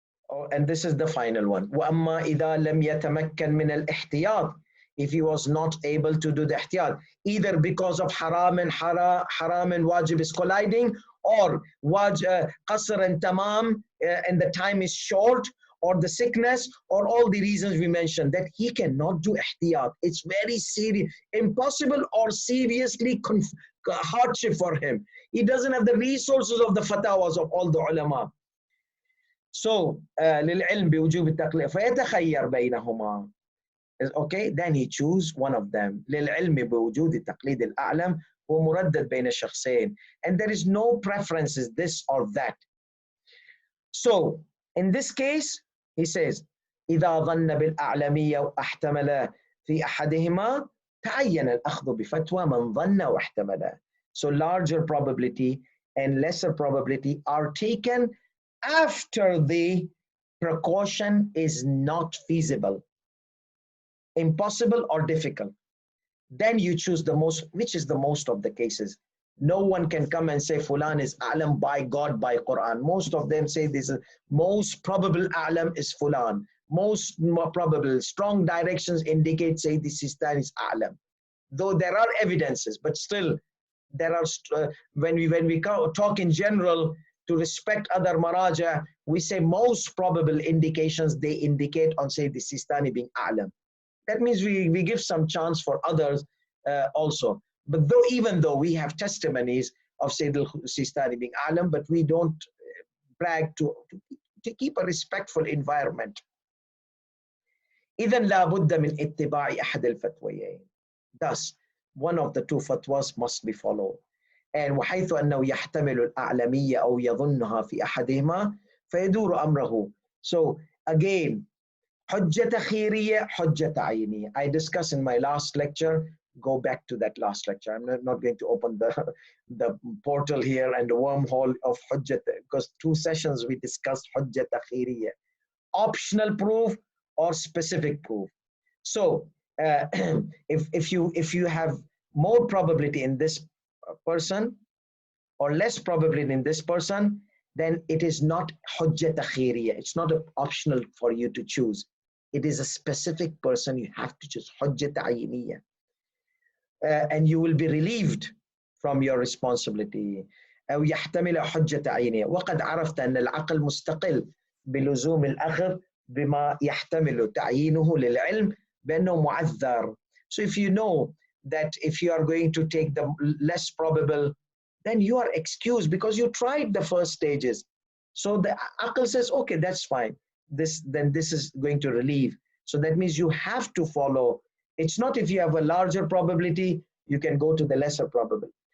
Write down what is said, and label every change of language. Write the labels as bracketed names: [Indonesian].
[English] Oh, and this is the final one. [Arabic] وَأَمَّا إِذَا لَمْ يَتَمَكَّنْ مِنَ الْإِحْتِيَاطِ, [English] if he was not able to do the ihtiyat, either because of haram and wajib is colliding, or qasr and tamam, and the time is short, or the sickness, or all the reasons we mentioned, that he cannot do ihtiyat. It's very serious, impossible or seriously hardship for him. He doesn't have the resources of the fatawas of all the ulama. So, [Arabic] للعلم بوجوب التقليد فيتخير بينهما. [English] Okay, then he choose one of them. [Arabic] للعلم بوجود التقليد الأعلم ومردد بين الشخصين. [English] And there is no preferences, this or that. So, in this case, he says, [Arabic] إذا ظن بالأعلمية واحتمل في أحدهما تعين الأخذ بفتوى من ظن واحتمل. [English] So, larger probability and lesser probability are taken after the precaution is not feasible, impossible or difficult. Then you choose the most, which is the most of the cases. No one can come and say Fulan is alam by God, by Quran. Most of them say this is most probable alam is Fulan. Most more probable, strong directions indicate say this is alam. Though there are evidences, but still there are, when we talk in general, to respect other maraja, we say most probable indications, they indicate on say the Sistani being alam. That means we give some chance for others also. But even though we have testimonies of Sayyid al-Sistani being alim, but we don't brag to keep a respectful environment. [Arabic] إذن لا بد من اتباع أحد الفتويين. [English] Thus, one of the two fatwas must be followed. And [Arabic] وحيث أنه يحتمل الأعلمية أو يظنها في أحدهما فيدور أمره. [English] So again, [Arabic] حجة خيرية حجة عينية. [English] I discussed in my last lecture. Go back to that last lecture. I'm not going to open the portal here and the wormhole of حجة, because 2 sessions we discussed حجة خيرية, optional proof or specific proof. So if you have more probability in this person or less probability in this person, then it is not hujjat khiriyya. It's not optional for you to choose. It is a specific person you have to choose, hujjat ayiniyya. And you will be relieved from your responsibility. [Arabic] أو يحتمل حجة عينية. وقد عرفت أن العقل مستقل بلزوم الأخذ بما يحتمل تعيينه للعلم بأنه معذر. [English] So if you know that if you are going to take the less probable, then you are excused because you tried the first stages. So the aql says, okay, that's fine. This is going to relieve. So that means you have to follow. It's not if you have a larger probability, you can go to the lesser probability.